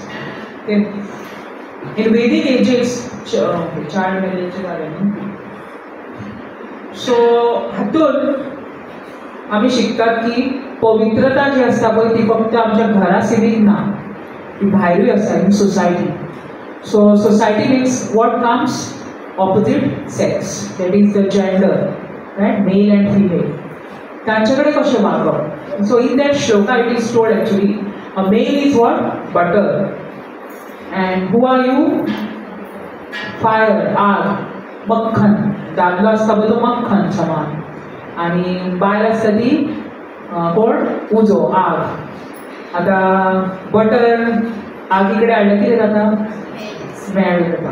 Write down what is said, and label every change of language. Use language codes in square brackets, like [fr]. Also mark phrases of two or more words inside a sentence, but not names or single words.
[en] in Vedic ages child [kok] मॅरेजचें जालें न्ही, सो हातून आमी शिकतात की पवित्रता जी आसता पळय ती फक्त आमच्या घरा सिमीत ना, ती भायरूय आसा, [en] in society. So society means what comes opposite sex, that is the gender, right, male and female, [kok] तांचे कडेन कशें वागप. [en] So in that shloka it is told actually a male is what, butter, and who are you, fire, [hi] आग, मक्खन. [kok] दादलो आसता पळय तो मक्खन समान, आनी बायल आसता ती कोण, उजो, आग. आतां बटर आगी कडेन हाडल्यार कितें जाता, स्मेल जाता.